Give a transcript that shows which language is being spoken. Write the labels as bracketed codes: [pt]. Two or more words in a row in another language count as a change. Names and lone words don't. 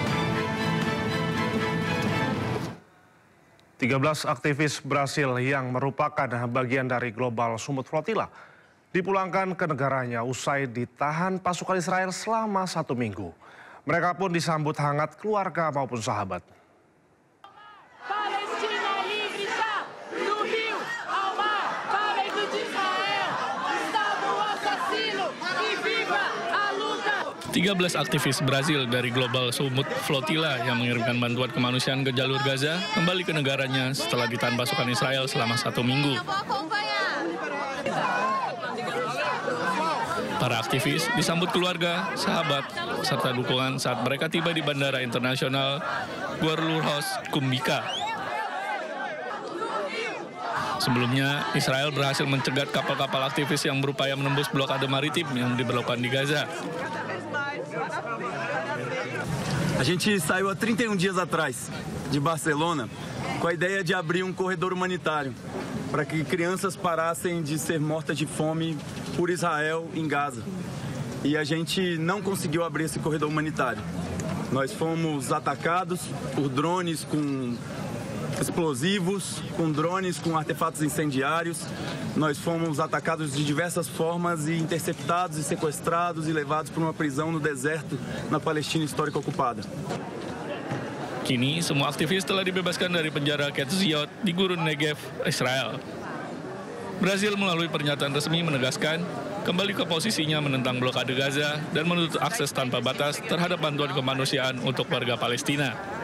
[id] 13 aktivis Brasil yang merupakan bagian dari Global Summit Flotilla dipulangkan ke negaranya usai ditahan pasukan Israel selama 1 minggu. Mereka pun disambut hangat keluarga maupun sahabat. [pt] Palestina livre está do rio ao mar, para de Israel, Estado assassino e viva a luta. [id] 13 aktivis Brazil dari Global Summit Flotilla yang mengirimkan bantuan kemanusiaan ke jalur Gaza kembali ke negaranya setelah ditahan pasukan Israel selama 1 minggu. Para aktivis disambut keluarga, sahabat, serta dukungan saat mereka tiba di Bandara Internasional Guarulhos Kumbika. Sebelumnya, Israel berhasil mencegat kapal-kapal aktivis yang berupaya menembus blokade maritim yang diberlakukan di Gaza. [pt] A gente saiu há 31 dias atrás de Barcelona com a ideia de abrir corredor humanitário para que crianças parassem de ser mortas de fome por Israel em Gaza. E a gente não conseguiu abrir esse corredor humanitário. Nós fomos atacados por drones com explosivos, com drones com artefatos incendiários. Nós fomos atacados de diversas formas e interceptados e sequestrados e levados para uma prisão no deserto na Palestina histórica ocupada. [id] Kini, semua aktivis telah dibebaskan dari penjara Ketziot di Gurun Negev, Israel. Brazil melalui pernyataan resmi menegaskan kembali ke posisinya menentang blokade Gaza dan menutup akses tanpa batas terhadap bantuan kemanusiaan untuk warga Palestina.